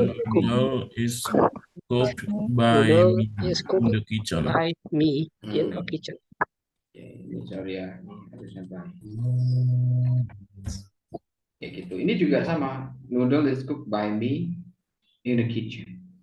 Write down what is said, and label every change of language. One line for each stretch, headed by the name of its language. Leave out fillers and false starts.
English: noodle is cooked by me in the kitchen. by me in Hmm. a kitchen.
Indonesian: Oke, ini sorry ya, ini harusnya by. Kayak gitu. Ini juga sama.
English: Noodle is cooked by me in the kitchen.